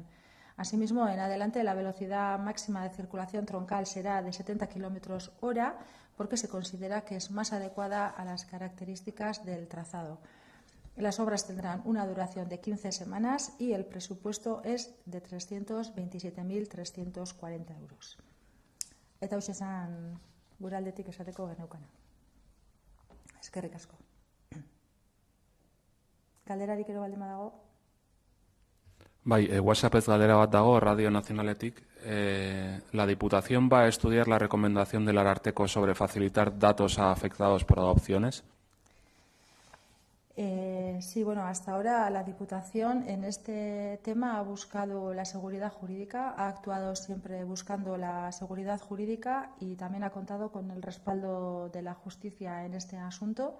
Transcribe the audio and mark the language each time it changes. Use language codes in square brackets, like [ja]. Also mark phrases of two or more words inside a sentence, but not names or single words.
[es] Asimismo, en adelante la velocidad máxima de circulación troncal será de 70 km/h porque se considera que es más adecuada a las características del trazado. Las obras tendrán una duración de 15 semanas y el presupuesto es de 327.340 euros. [eu] Eta hoxe esan gure aldetik esateko geneukana. Eskerrik asko. Galderarik ere baldin badago? Bai, WhatsAppez galdera bat dago, Radio Nacionaletik. [es] La Diputación va a estudiar la recomendación del Ararteko sobre facilitar datos a afectados por adopciones. Sí, bueno, hasta ahora la Diputación en este tema ha buscado la seguridad jurídica, ha actuado siempre buscando la seguridad jurídica y también ha contado con el respaldo de la justicia en este asunto.